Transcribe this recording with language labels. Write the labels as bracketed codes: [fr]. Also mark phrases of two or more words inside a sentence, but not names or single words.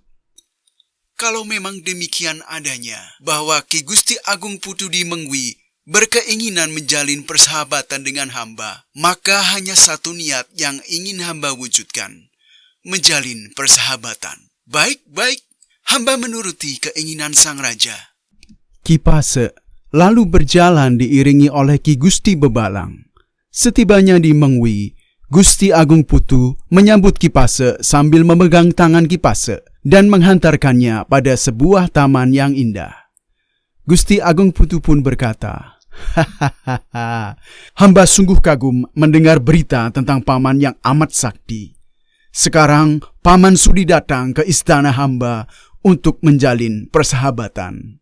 [id] Kalau memang demikian adanya, bahwa Ki Gusti Agung Putu di Mengwi berkeinginan menjalin persahabatan dengan hamba, maka hanya satu niat yang ingin hamba wujudkan, menjalin persahabatan. Baik, hamba menuruti keinginan sang raja. Ki Pasek lalu berjalan diiringi oleh Ki Gusti Bebalang. Setibanya di Mengwi, Gusti Agung Putu menyambut Ki Pasek sambil memegang tangan Ki Pasek dan menghantarkannya pada sebuah taman yang indah. Gusti Agung Putu pun berkata, "Hamba sungguh kagum mendengar berita tentang paman yang amat sakti. Sekarang paman sudi datang ke istana hamba untuk menjalin persahabatan."